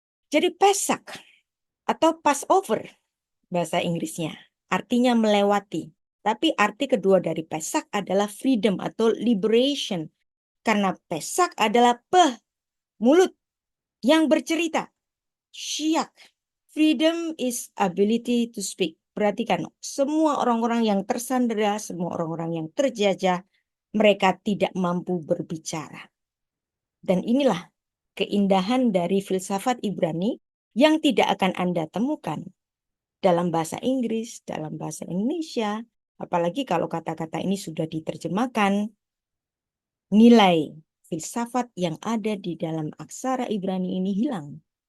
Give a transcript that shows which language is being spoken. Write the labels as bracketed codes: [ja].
[id] Jadi Pesak atau Passover bahasa Inggrisnya artinya melewati. Tapi arti kedua dari Pesak adalah freedom atau liberation. Karena Pesak adalah mulut yang bercerita. Syiak. [en] Freedom is ability to speak. [id] Perhatikan, semua orang-orang yang tersandera, semua orang-orang yang terjajah, mereka tidak mampu berbicara. Dan inilah keindahan dari filsafat Ibrani yang tidak akan Anda temukan dalam bahasa Inggris, dalam bahasa Indonesia, apalagi kalau kata-kata ini sudah diterjemahkan, nilai filsafat yang ada di dalam aksara Ibrani ini hilang.